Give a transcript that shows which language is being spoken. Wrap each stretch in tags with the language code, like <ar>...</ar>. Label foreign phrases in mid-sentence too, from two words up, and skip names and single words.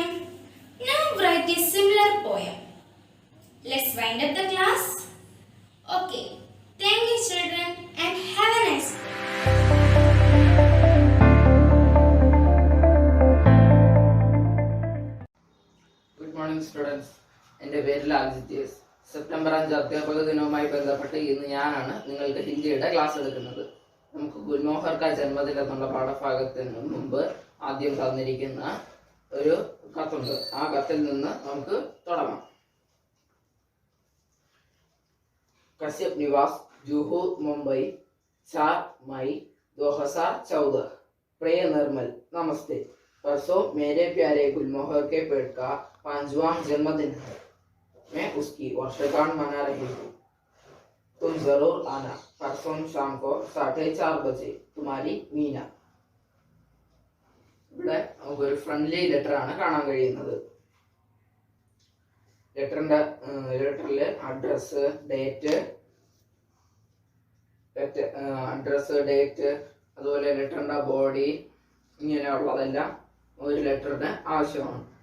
<en>Now write a similar poem. Let's wind up the class. Okay. Thank you, children, and have a nice day. Good morning students.</en> <ml>എൻ്റെ പേര് ലാൽജിത്യസ്. സെപ്റ്റംബർ 5 അധ്യാപക ദിനവുമായി ബന്ധപ്പെട്ട് ഇന്ന് ഞാനാണ് നിങ്ങൾക്ക് ഹിന്ദിയുടെ ക്ലാസ് എടുക്കുന്നത്. നമുക്ക് ഗുൽമോഹർ കാ ജന്മദിനം എന്നുള്ള പാഠഭാഗത്തിന് മുമ്പ് ആദ്യം തന്നിരിക്കുന്ന ഒരു കത്തുണ്ട്. ആ കത്തിൽ നിന്ന് നമുക്ക് തുടങ്ങാം.</ml> <hi>कश्यप निवास जूहू मुंबई 4 मई 2014। प्रिय निर्मल, नमस्ते। परसों मेरे प्यारे गुलमोहर के पेड़ का 5वां जन्मदिन है। मैं उसकी वर्षगांठ मना रही हूँ। तुम जरूर आना। परसों शाम को 4:30 बजे। तुम्हारी मीना.</hi> <ml>ഇവിടെ നമുക്കൊരു</ml> <en>friendly letter</en> <ml>ആണ് കാണാൻ കഴിയുന്നത്. ലെറ്ററിൽ അഡ്രസ്, ഡേറ്റ്, അതുപോലെ ലെറ്ററിന്റെ ബോഡി, ഇങ്ങനെയുള്ളതെല്ലാം ഒരു ലെറ്ററിന് ആവശ്യമാണ്.</ml>